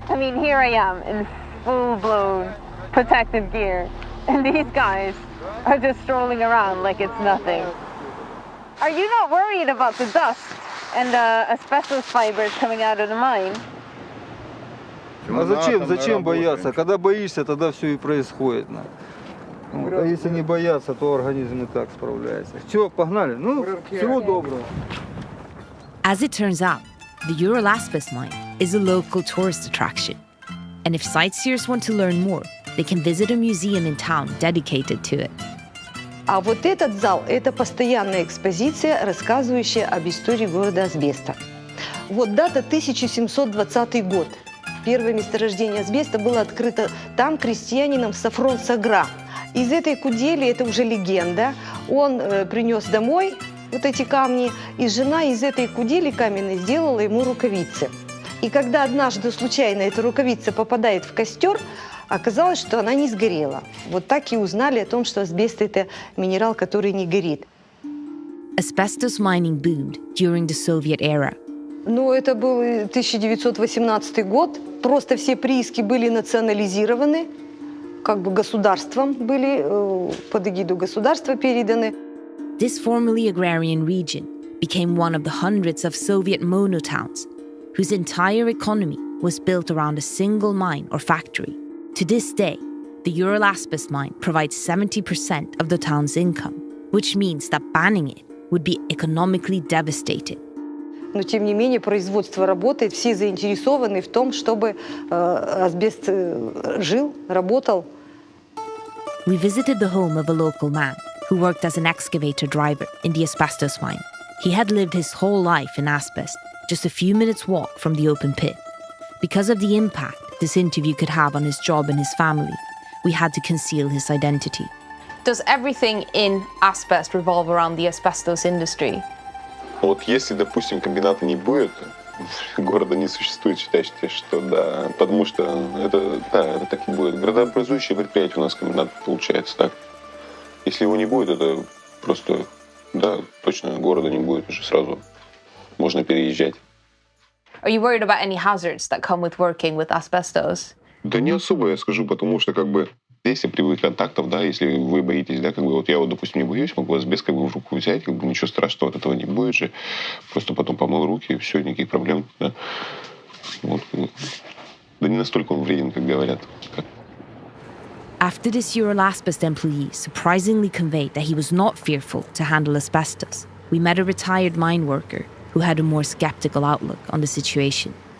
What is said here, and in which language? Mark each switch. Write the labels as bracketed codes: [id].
[en] I mean, here I am in full-blown protective gear, and these guys are just strolling around like it's nothing. Are you not worried about the dust and the asbestos fibers coming out of the mine? [ru] А зачем бояться? Когда боишься, тогда все и происходит. А если не бояться, то организм и так справляется. Все, погнали. Ну, всего доброго. [en] As it turns out, the Ural Asbest mine is a local tourist attraction. And if sightseers want to learn more, they can visit a museum in town dedicated to it. [ru] А вот этот зал – это постоянная экспозиция, рассказывающая об истории города Асбесто. Вот дата 1720 год. Первое месторождение асбеста было открыто там крестьянином Сафрон Сагра. Из этой кудели, это уже легенда, он принес домой вот эти камни, и жена из этой кудели каменной сделала ему рукавицы. И когда однажды случайно эта рукавица попадает в костер, оказалось, что она не сгорела. Вот так и узнали о том, что асбест – это минерал, который не горит. [en] Asbestos mining boomed during the Soviet era. [ru] Ну, это был 1918 год. Просто все прииски были национализированы, как бы государством были, под эгиду государства переданы. [en] This formerly agrarian region became one of the hundreds of Soviet monotowns whose entire economy was built around a single mine or factory. To this day, the Ural Asbest mine provides 70% of the town's income, which means that banning it would be economically devastating. [ru] Но, тем не менее, производство работает, все заинтересованы в том, чтобы асбест жил, работал. [en] We visited the home of a local man who worked as an excavator driver in the asbestos mine. He had lived his whole life in asbest, just a few minutes' walk from the open pit. Because of the impact, impact this interview could have on his job and his family, we had to conceal his identity. Does everything in asbest revolve around the asbestos industry? [ru] Вот если, допустим, комбината не будет, города не существует, считайте, что да, потому что это так и будет. Градообразующее предприятие у нас комбинат получается так. Если его не будет, это просто, да, точно города не будет уже сразу. Можно переезжать. [en] Are you worried about any hazards that come with working with asbestos? [ru] Да не особо, я скажу, потому что как бы если привык контактов, да, если вы боитесь, да, как бы вот я вот, допустим, не боюсь, могу асбест как бы в руку взять, как бы ничего страшного от этого не будет же. Просто потом помыл руки, и все, никаких проблем, да. Вот. Да не настолько он вреден, как говорят. [en] After this Ural Asbest employee surprisingly conveyed that he was not fearful to handle asbestos, we met a retired mine worker who had a more skeptical outlook on the situation.